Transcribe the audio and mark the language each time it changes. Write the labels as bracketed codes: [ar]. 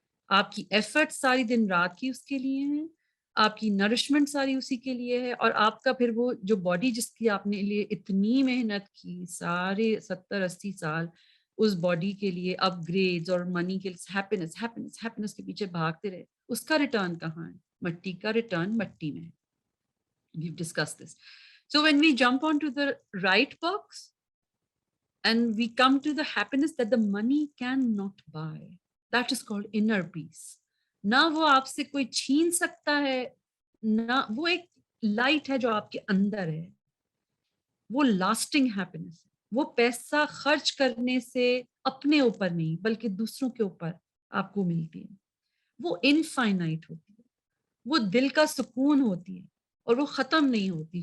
[ur] آپ کی ایفرٹ ساری دن رات کی اس کے لیے ہیں, آپ کی نرشمنٹ ساری اسی کے لیے ہے, اور آپ کا پھر وہ جو باڈی جس کی آپ نے لیے اتنی محنت کی سارے 70-80 سال, اس باڈی کے لیے اپ گریڈز اور منی کے لیے ہیپینس کے پیچھے بھاگتے رہے, اس کا ریٹرن کہاں ہے؟ مٹی کا ریٹرن مٹی میں ہے. [en] We've discussed this. So when we jump onto the right box and we come to the happiness that the money cannot buy, that is called inner peace. [ur] نہ وہ آپ سے کوئی چھین سکتا ہے, نہ وہ ایک لائٹ ہے جو آپ کے اندر ہے, وہ لاسٹنگ ہیپینس ہے. وہ پیسہ خرچ کرنے سے اپنے اوپر نہیں بلکہ دوسروں کے اوپر آپ کو ملتی ہے. وہ انفائنائٹ ہوتی ہے, وہ دل کا سکون ہوتی ہے اور وہ ختم نہیں ہوتی.